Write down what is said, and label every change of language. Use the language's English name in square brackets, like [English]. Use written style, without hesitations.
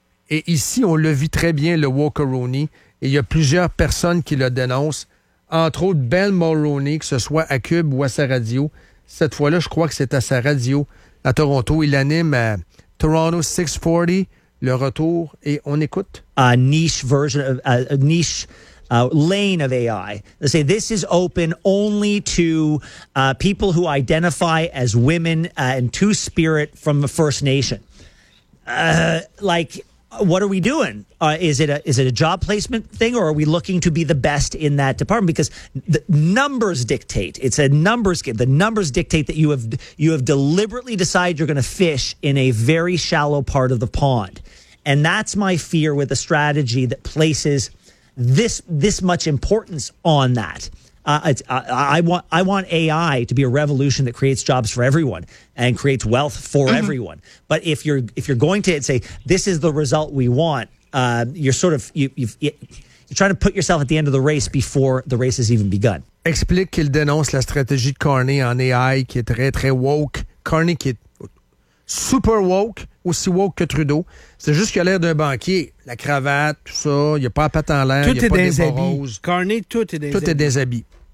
[French] Et ici, on le vit très bien, le Walkeroni. Et il y a plusieurs personnes qui le dénoncent, entre autres Ben Mulroney, que ce soit à Cube ou à sa radio. Cette fois-là, je crois que c'est à sa radio à Toronto. Il anime à Toronto 640, le retour, et on écoute. [English] A niche version, of, a niche... lane of AI. They say this is open only to people who identify as women and two-spirit from the First Nation. What are we doing? Is it a job placement thing, or are we looking to be the best in that department? Because the numbers dictate. It's a numbers game. The numbers dictate that you have deliberately decided you're going to fish in a very shallow part of the pond. And that's my fear with a strategy that places this much importance on that. I want AI to be a revolution that creates jobs for everyone and creates wealth for everyone. But if you're going to say this is the result we want, you're trying to put yourself at the end of the race before the race has even begun. [French] Explique qu'il dénonce la stratégie de Carney en AI qui est très très woke. Carney qui est super woke, aussi woke que Trudeau. C'est juste qu'il a l'air d'un banquier. La cravate, tout ça, il n'y a pas la patte en l'air, il n'y a pas des roses. Carney, tout est des Tout habits. Est des habits.